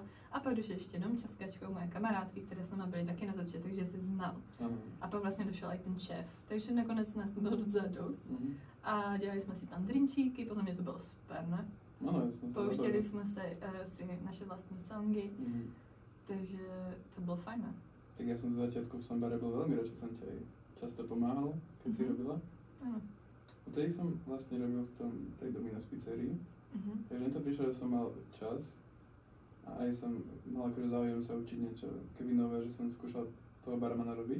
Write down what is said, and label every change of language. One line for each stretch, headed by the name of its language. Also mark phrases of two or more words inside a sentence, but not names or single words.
Czech: A pak došel ještě domča s Kačkou, moje kamarádky, které s náma byly taky na začátku, takže se znal. A pak vlastně došel i ten šéf, takže nakonec nás bylo docela dost. A dělali jsme si tam drinčíky, podle mě to bylo super, ne? No, pouštěli jsme si naše vlastní songy, takže to bylo fajn.
Slovak: Tak ja som z začiatku v Sombare bol veľmi rád, že som ti aj často pomáhal, keď si robila. Áno. Vtedy som vlastne robil v tej Domino's pizzerii, takže mne to prišlo, že som mal čas a aj som mal akože záujem sa učiť niečo keby nové, že som skúšal toho barmana robiť.